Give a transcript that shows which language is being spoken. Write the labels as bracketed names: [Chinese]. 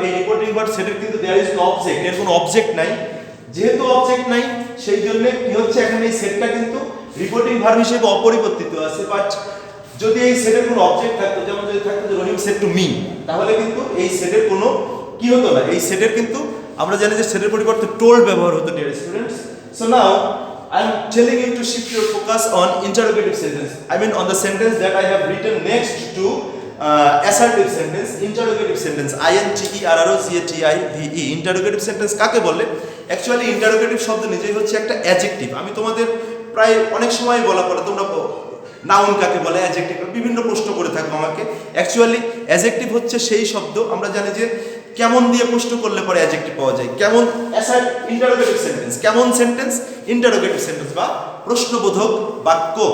[Bangla] এই reporting verb সেটের কিন্তু [English] there is no object, [Bangla] এর কোনো অবজেক্ট নাই। যেহেতু অবজেক্ট নাই সেই জন্য কি হচ্ছে এখানে এই সেটটা কিন্তু রিপোর্টিং ভার্ব হিসেবে অপরিবর্তিত আছে। বাট যদি এই সেটের কোনো অবজেক্ট থাকতো, যেমন যদি থাকতো যে [English] Rahim said to me, [Bangla] তাহলে কিন্তু এই সেটের কোনো কি হতো না, এই সেটের কিন্তু আমরা জানি যে সেটের পরিবর্তে টোল্ড ব্যবহার হতো [English] Dear students. So now I am telling you to shift your focus on interrogative sentence. I mean on the sentence that I have written next to assertive sentence, interrogative sentence, interrogative interrogative sentence [Bangla] কাকে বলে? Actually interrogative শব্দ নিজেই হচ্ছে একটা adjective. আমি তোমাদের প্রায় অনেক সময় বলা পড়ে তোমরা নাউন কাকে বলে, অ্যাডজেক্টিভ বিভিন্ন প্রশ্ন করে থাকো আমাকে। অ্যাকচুয়ালি অ্যাডজেক্টিভ হচ্ছে সেই শব্দ, আমরা জানি যে কেমন দিয়ে প্রশ্ন করলে পরে অ্যাডজেক্টিভ পাওয়া যায়। কেমন ইন্টারোগেটিভ সেন্টেন্স, কেমন সেন্টেন্স ইন্টারোগেটিভ সেন্টেন্স বা প্রশ্নবোধক বাক্য।